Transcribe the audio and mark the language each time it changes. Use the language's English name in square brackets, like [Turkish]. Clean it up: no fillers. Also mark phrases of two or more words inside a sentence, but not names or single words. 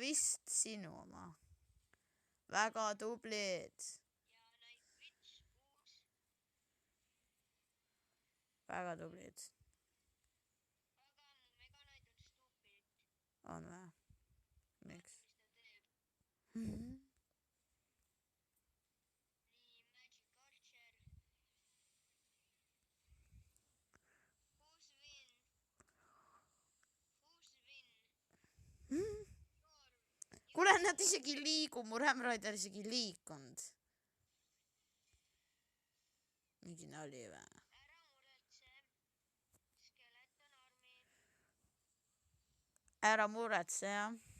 [Estonian] vist sinu oma. väga tublid. Ja Night Witch uus. väga tublid. Aga mu Mega Knight on stupid. on või? miks? mis ta teeb? Nii, Magic Archer. [English] Who's win? [Estonian] Storm. kuule, nad isegi ei liigu, mu Ram Raider isegi ei liikunud. mingi nali või? Ära muretse. Skeleton Army. ära muretse, jah.